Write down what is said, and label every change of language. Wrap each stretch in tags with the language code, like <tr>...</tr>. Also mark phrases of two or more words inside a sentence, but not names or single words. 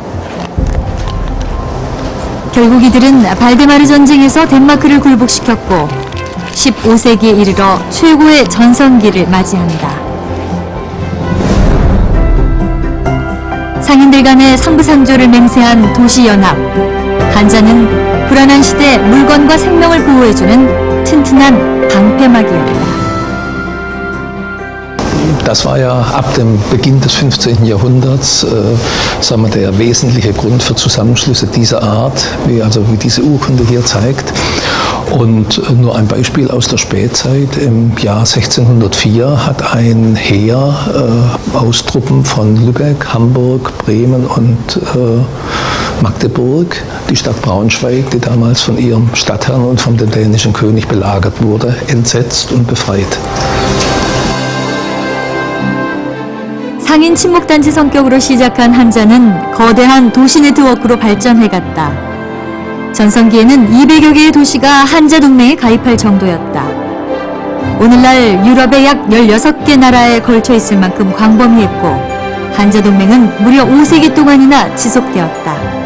<ko>결국 이들은 발데마르 전쟁에서 덴마크를 굴복시켰고 15세기에 이르러 최고의 전성기를 맞이한다. 상인들 간의 상부상조를 맹세한 도시연합. 한자는 불안한 시대 물건과 생명을 보호해주는 튼튼한 방패막이었다.</ko> <de>Das war ja ab dem Beginn des 15. Jahrhunderts sagen wir, der wesentliche Grund für Zusammenschlüsse dieser Art, wie diese Urkunde hier zeigt. Und nur ein Beispiel aus der Spätzeit. Im Jahr 1604 hat ein Heer aus Truppen von Lübeck, Hamburg, Bremen und Magdeburg die Stadt Braunschweig, die damals von ihrem Stadtherrn und vom dänischen König belagert wurde, entsetzt und befreit.</de> <ko>상인 친목단체 성격으로 시작한 한자는 거대한 도시 네트워크로 발전해갔다. 전성기에는 200여 개의 도시가 한자 동맹에 가입할 정도였다. 오늘날 유럽의 약 16개 나라에 걸쳐 있을 만큼 광범위했고 한자 동맹은 무려 5세기 동안이나 지속되었다.</ko>